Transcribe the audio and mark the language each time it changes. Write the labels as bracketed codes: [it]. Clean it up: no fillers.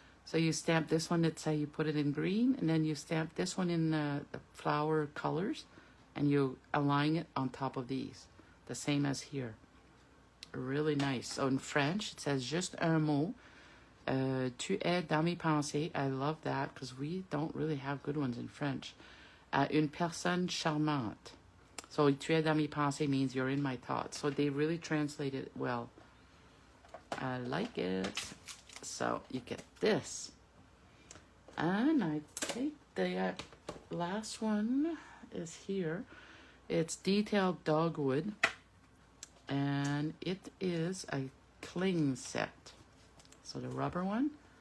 [en] So you stamp this one, let's say you put it in green, and then you stamp this one in the flower colors, and you align it on top of these, the same as here. Really nice. So in French, it says [fr] juste un mot. Tu es dans mes pensées. [en] I love that because we don't really have good ones in French. [fr] Une personne charmante. [en] So [fr] tu es dans mes pensées [en] means you're in my thoughts. So they really translate it well. I like it. So you get this. And I think the last one is here. It's detailed dogwood. And it is a cling set. So the rubber one.